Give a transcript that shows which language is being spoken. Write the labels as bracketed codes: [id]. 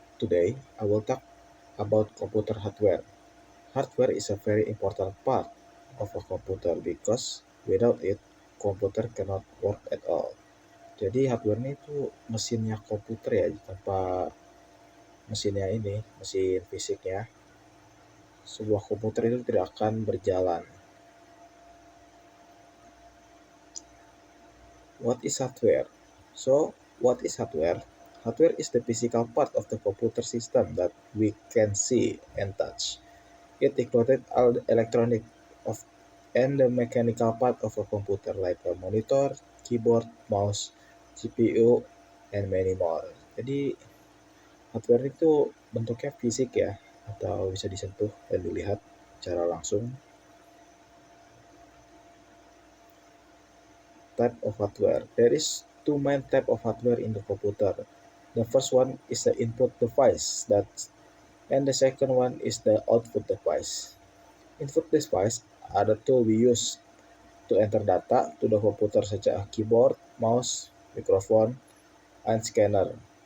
[en] Today I will talk about computer hardware. Hardware is a very important part of a computer because without it, computer cannot work at all. [id] Jadi hardware ini itu mesinnya komputer ya, tanpa mesinnya ini, mesin fisiknya, sebuah komputer itu tidak akan berjalan. [en] What is hardware? So, what is hardware? Hardware is the physical part of the computer system that we can see and touch. It included all the electronic of and the mechanical part of a computer like a monitor, keyboard, mouse, CPU, and many more. [id] Jadi hardware itu bentuknya fisik ya, atau bisa disentuh dan dilihat secara langsung. [en] Type of hardware. There is two main type of hardware in the computer. The first one is the input device, and the second one is the output device. Input device are the tool we use to enter data to the computer such as keyboard, mouse, microphone, and scanner.